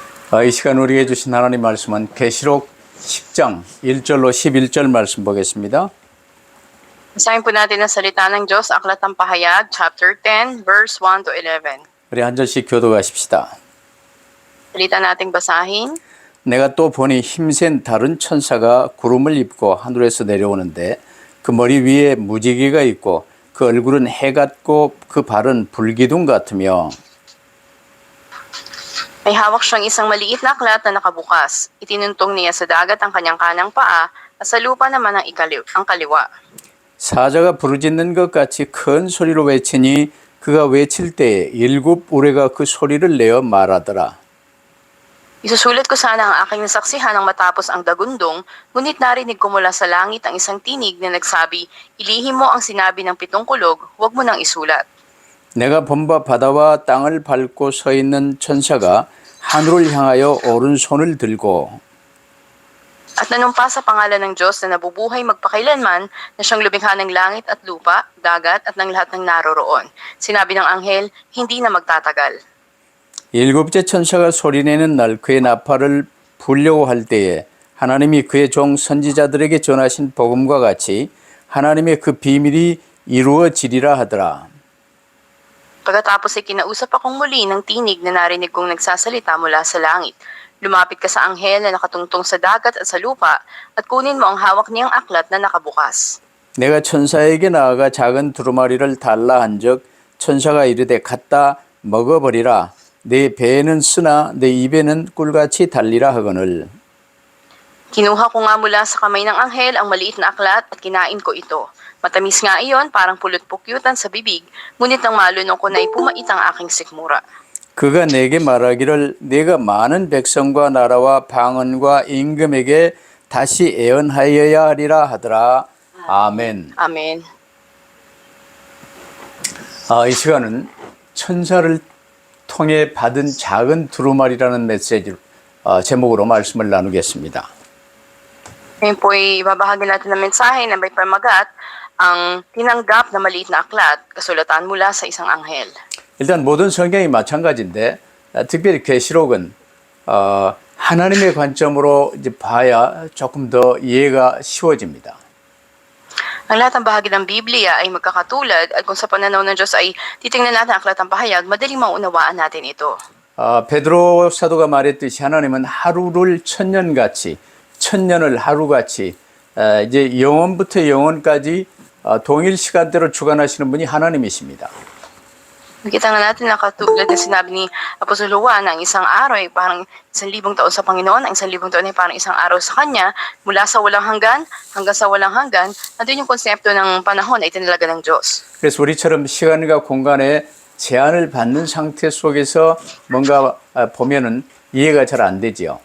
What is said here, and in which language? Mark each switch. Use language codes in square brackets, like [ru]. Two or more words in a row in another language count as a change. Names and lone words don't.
[ko] 이 시간 우리에게 주신 하나님 말씀은 계시록 10장 1절로 11절 말씀 보겠습니다. [tl] Basahin po natin ang salita ng Diyos, Aklat ng Pahayag, [en] chapter 10, verse 1 to 11. [ko] 우리 한 절씩 교도하십시다. [tl] Salita nating basahin. [ko] 내가 또 보니 힘센 다른 천사가 구름을 입고 하늘에서 내려오는데 그 머리 위에 무지개가 있고 그 얼굴은 해 같고 그 발은 불기둥 같으며 [tl] May hawak siyang isang maliit na aklat na nakabukas. Itinuntong niya sa dagat ang kanyang kanang paa at sa lupa naman ang kaliwa. [ko] 사자가 부르짖는 것 같이 큰 소리로 외치니 그가 외칠 때에 일곱 우레가 그 소리를 내어 말하더라. [tl] Isusulat ko sana ang aking nasaksihan nang matapos ang dagundong, ngunit narinig ko mula sa langit ang isang tinig na nagsabi, ilihim mo ang sinabi ng pitong kulog, huwag mo nang isulat. [ko] 내가 본 바 바다와 땅을 밟고 서 있는 천사가 하늘을 향하여 오른손을 들고 [tl] At nanumpa sa pangalan ng Diyos na nabubuhay magpakailanman na siyang lumikha ng langit at lupa, dagat at ng lahat ng naroroon. Sinabi ng anghel, hindi na magtatagal. [ko] 일곱째 천사가 소리내는 날 그의 나팔을 불려고 할 때에 하나님이 그의 종 선지자들에게 전하신 복음과 같이 하나님의 그 비밀이 이루어지리라 하더라. [tl] Pagkatapos ay kinausap akong muli ng tinig na narinig kong nagsasalita mula sa langit. Lumapit ka sa anghel na nakatungtong sa dagat at sa lupa at kunin mo ang hawak niyang aklat na nakabukas. [ko] 내가 천사에게 나아가 작은 두루마리를 달라 한즉 천사가 이르되 갖다 먹어버리라. 내 배에는 쓰나 내 입에는 꿀같이 달리라 하거늘. [tl] Kinuha ko nga mula sa kamay ng anghel ang maliit na aklat at kinain ko ito. Matamis nga iyon, parang pulot-pukyutan sa bibig, ngunit nang malunong ko na ipumait ang aking sikmura. [ko] 그가 내게 말하기를 내가 많은 백성과 나라와 방언과 임금에게 다시 예언하여야 하리라 하더라. 아멘. [tl] Amen. [ko] 이 시간은 천사를 통해 받은 작은 두루마리라는 메시지 제목으로 말씀을 나누겠습니다. [tl] Ngayon po ay ibabahagi natin ng mensahe na may pamagat ang tinanggap na maliit na aklat, kasulatan mula sa isang anghel. [ko] 일단 모든 성경이 마찬가지인데 특별히 계시록은 하나님의 관점으로 이제 봐야 조금 더 이해가 쉬워집니다. [tl] Ang lahat ng bahagi ng Biblia ay magkakatulad at kung sa pananaw ng Diyos ay titingnan natin ang aklat ng pahayag, madaling maunawaan natin ito. [ko] 베드로 사도가 말했듯이 하나님은 하루를 천년같이 천년을 하루같이 이제 영원부터 영원까지 동일 시간대로 주관하시는 분이 하나님이십니다. [tl] Nakita nga natin na katulad na sinabi ni Apostol Juan, ang isang araw ay parang 1,000 taon sa Panginoon, ang 1,000 taon ay parang isang araw sa Kanya, mula sa walang hanggan hanggang sa walang hanggan, nandun yung konsepto ng panahon ay tinalaga ng Diyos. [ko] 그래서 우리처럼 시간과 공간에 제한을 받는 상태 속에서 뭔가 보면은 이해가 잘 안 되지요.